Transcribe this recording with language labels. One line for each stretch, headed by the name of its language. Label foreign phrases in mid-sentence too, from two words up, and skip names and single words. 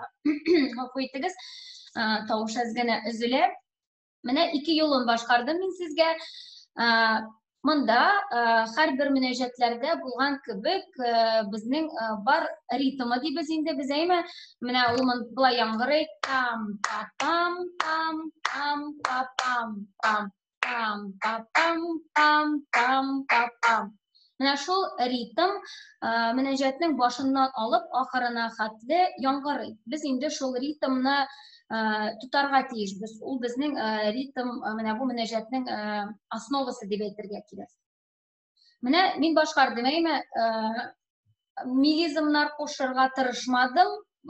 Tatar: Гафу итегез, тавыш әз генә өзелә. Менә ике юлын башкардым мин сезгә. Монда һәрбер мөнәҗәтләрдә булган кебек безнең бар ритмы дибез инде без, менә ул былай яңгырый, там пам пам пам пам пам пам пам пам пам пам. Менә шул ритм мөнәҗәтнең башыннан алып ахырына хәтле яңгырый. Без инде шул ритмны тутарга тиешбез. Ул безнең ритм, менә бу мөнәҗәтнең основасы дип әйтергә кирәк. Менә мин башкардым, мелизмнар кушырга тырышмадым.